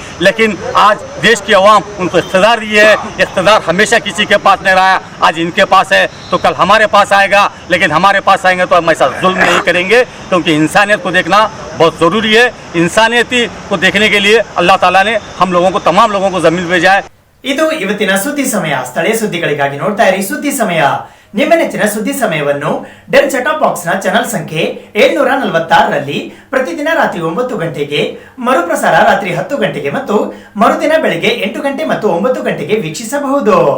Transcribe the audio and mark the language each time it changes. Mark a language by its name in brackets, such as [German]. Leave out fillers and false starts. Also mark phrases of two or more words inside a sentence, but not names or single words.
[Hindi] लेकिन आज देश की अवाम उनको इक़्तिदार दी है, इक़्तिदार हमेशा किसी के पास नहीं रहा, आज इनके पास है तो कल हमारे पास आएगा। लेकिन हमारे पास आएंगे तो हम ऐसा जुल्म नहीं करेंगे, क्योंकि इंसानियत को देखना बहुत ज़रूरी है। इंसानियती को देखने के लिए अल्लाह ताला ने हम लोगों को, तमाम लोगों को ज़मीन भेजा है। [Kannada] ಇದು ಇವತ್ತಿನ ಸುದ್ದಿ ಸಮಯ. ಸ್ಥಳೀಯ ಸುದ್ದಿಗಳಿಗಾಗಿ ನೋಡ್ತಾ ಇರಿ ಸುದ್ದಿ ಸಮಯ. ನಿಮ್ಮ ನೆಚ್ಚಿನ ಸುದ್ದಿ ಸಮಯವನ್ನು ಡೆಲ್ [English] setup box [Kannada] ನ ಚಾನಲ್ ಸಂಖ್ಯೆ 746ರಲ್ಲಿ ಪ್ರತಿದಿನ ರಾತ್ರಿ 9 ಗಂಟೆಗೆ, ಮರುಪ್ರಸಾರ ರಾತ್ರಿ 10 ಗಂಟೆಗೆ ಮತ್ತು ಮರುದಿನ ಬೆಳಗ್ಗೆ 8 ಗಂಟೆ ಮತ್ತು 9 ಗಂಟೆಗೆ ವೀಕ್ಷಿಸಬಹುದು.